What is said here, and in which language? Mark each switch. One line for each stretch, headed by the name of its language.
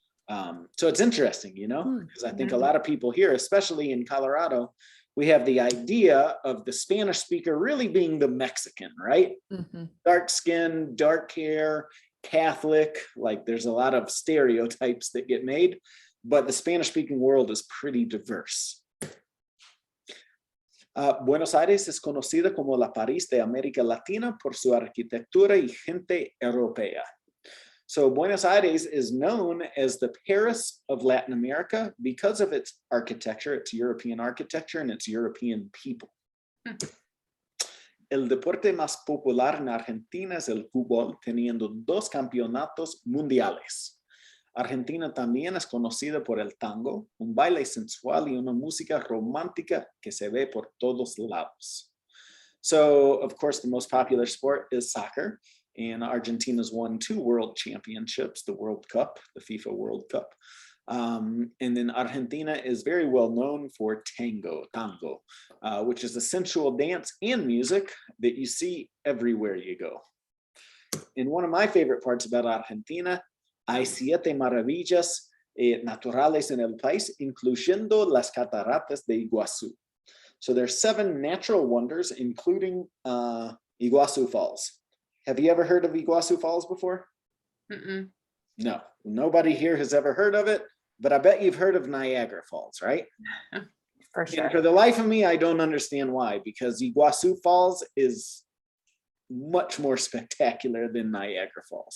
English: So it's interesting, because I think a lot of people here, especially in Colorado, we have the idea of the Spanish speaker really being the Mexican, right? Mm-hmm. Dark skin, dark hair, Catholic, like there's a lot of stereotypes that get made, but the Spanish speaking world is pretty diverse.
Spanish: Buenos Aires es conocida como la París de América Latina por su arquitectura y gente europea.
English: So Buenos Aires is known as the Paris of Latin America because of its architecture, its European architecture, and its European people.
Spanish: El deporte más popular en Argentina es el fútbol, teniendo 2 campeonatos mundiales. Argentina también es conocida por el tango, un baile sensual y una música romántica que se ve por todos lados.
English: So, of course, the most popular sport is soccer. And Argentina's won 2 world championships, the World Cup, the FIFA World Cup. And then Argentina is very well known for tango, which is a sensual dance and music that you see everywhere you go. And one of my favorite parts about Argentina,
Spanish: hay 7 maravillas naturales en el país, incluyendo las cataratas de Iguazú.
English: So there's 7 natural wonders, including Iguazú Falls. Have you ever heard of Iguazú Falls before? Mm-mm. No, nobody here has ever heard of it, but I bet you've heard of Niagara Falls, right? For sure. And for the life of me, I don't understand why, because Iguazú Falls is much more spectacular than Niagara Falls.